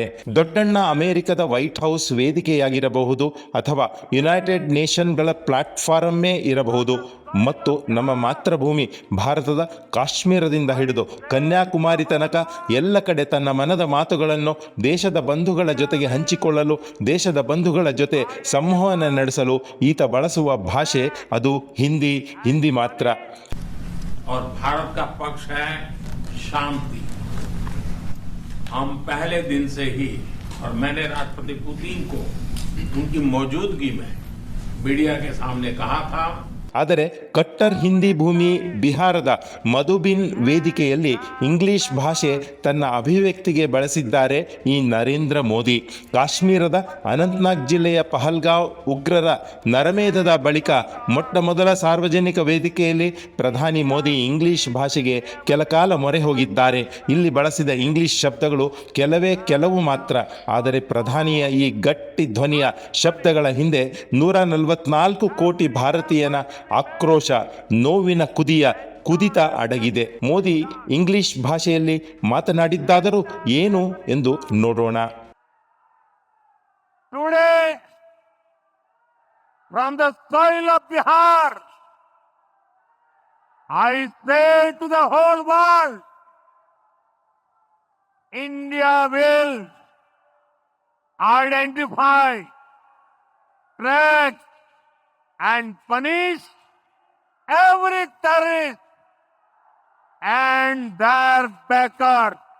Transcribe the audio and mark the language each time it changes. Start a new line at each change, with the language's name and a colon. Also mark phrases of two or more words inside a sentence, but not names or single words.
Kannada: ದೊಡ್ಡಣ್ಣ ಅಮೆರಿಕದ ವೈಟ್ ಹೌಸ್ ವೇದಿಕೆಯಾಗಿರಬಹುದು ಅಥವಾ ಯುನೈಟೆಡ್ ನೇಷನ್ಗಳ ಪ್ಲಾಟ್ಫಾರಮ್ಮೇ ಇರಬಹುದು, ಮತ್ತು ನಮ್ಮ ಮಾತೃಭೂಮಿ ಭಾರತದ ಕಾಶ್ಮೀರದಿಂದ ಹಿಡಿದು ಕನ್ಯಾಕುಮಾರಿ ತನಕ ಎಲ್ಲ ಕಡೆ ತನ್ನ ಮನದ ಮಾತುಗಳನ್ನು ದೇಶದ ಬಂಧುಗಳ ಜೊತೆಗೆ ಹಂಚಿಕೊಳ್ಳಲು, ದೇಶದ ಬಂಧುಗಳ ಜೊತೆ ಸಂವಹನ ನಡೆಸಲು ಈತ ಬಳಸುವ ಭಾಷೆ ಅದು ಹಿಂದಿ ಮಾತ್ರ.
Hindi: और भारत का पक्ष है शांति. हम पहले दिन से ही, और मैंने राष्ट्रपति पुतिन को उनकी मौजूदगी में मीडिया के सामने कहा था.
Kannada: ಆದರೆ ಕಟ್ಟರ್ ಹಿಂದಿ ಭೂಮಿ ಬಿಹಾರದ ಮಧುಬಿನ್ ವೇದಿಕೆಯಲ್ಲಿ ಇಂಗ್ಲಿಷ್ ಭಾಷೆ ತನ್ನ ಅಭಿವ್ಯಕ್ತಿಗೆ ಬಳಸಿದ್ದಾರೆ ಈ ನರೇಂದ್ರ ಮೋದಿ. ಕಾಶ್ಮೀರದ ಅನಂತನಾಗ್ ಜಿಲ್ಲೆಯ ಪಹಲ್ಗಾಂವ್ ಉಗ್ರರ ನರಮೇಧದ ಬಳಿಕ ಮೊಟ್ಟ ಮೊದಲ ಸಾರ್ವಜನಿಕ ವೇದಿಕೆಯಲ್ಲಿ ಪ್ರಧಾನಿ ಮೋದಿ ಇಂಗ್ಲಿಷ್ ಭಾಷೆಗೆ ಕೆಲಕಾಲ ಮೊರೆ ಹೋಗಿದ್ದಾರೆ. ಇಲ್ಲಿ ಬಳಸಿದ ಇಂಗ್ಲಿಷ್ ಶಬ್ದಗಳು ಕೆಲವು ಮಾತ್ರ. ಆದರೆ ಪ್ರಧಾನಿಯ ಈ ಗಟ್ಟಿ ಧ್ವನಿಯ ಶಬ್ದಗಳ ಹಿಂದೆ 144 ಕೋಟಿ ಭಾರತೀಯನ ಆಕ್ರೋಶ, ನೋವಿನ ಕುದಿತ ಅಡಗಿದೆ. ಮೋದಿ ಇಂಗ್ಲಿಷ್ ಭಾಷೆಯಲ್ಲಿ ಮಾತನಾಡಿದ್ದಾದರೂ ಏನು ಎಂದು ನೋಡೋಣ.
English: Today, from the soil of Bihar, I say to the whole world, India will identify, track and punish every terrorist and their backer.